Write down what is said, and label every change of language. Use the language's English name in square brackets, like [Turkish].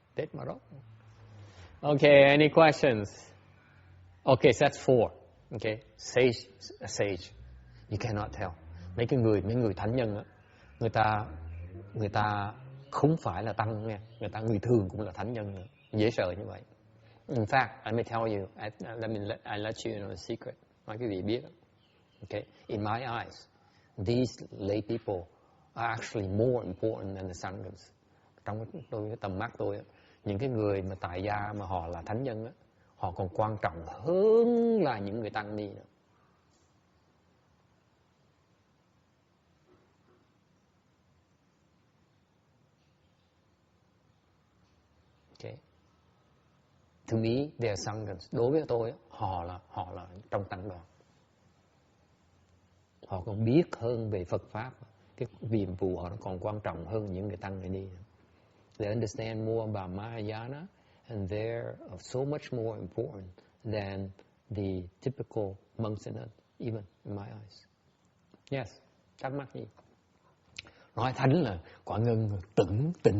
[Vietnamese] Tết mà đó. [English] Okay, any questions? Okay, so that's 4. Okay, sage. You cannot tell. [Vietnamese] Mấy người thánh nhân á, người ta không phải là tăng nha, người thường cũng là thánh nhân nữa. Dễ sợ như vậy. [English] In fact, let me tell you, I let you know a secret. [Vietnamese] Nói quý vị biết. [English] Okay, in my eyes, these lay people are actually more important than the sanghas. [Vietnamese] Trong cái tầm mắt tôi, những cái người mà tại gia mà họ là thánh nhân, họ còn quan trọng hơn là những người tăng ni nữa. [English] Okay. To me, they are sanghas. [Vietnamese] Đối với tôi, họ là trong tăng đoàn. Họ còn biết hơn về Phật pháp, cái nhiệm vụ họ còn quan trọng hơn những người tăng người ni. [English] They understand more about Mahayana, and they're so much more important than the typical monks and nuns, even in my eyes. [Vietnamese] Yes, thắc mắc gì? Nói thánh là quả ngân tỉnh.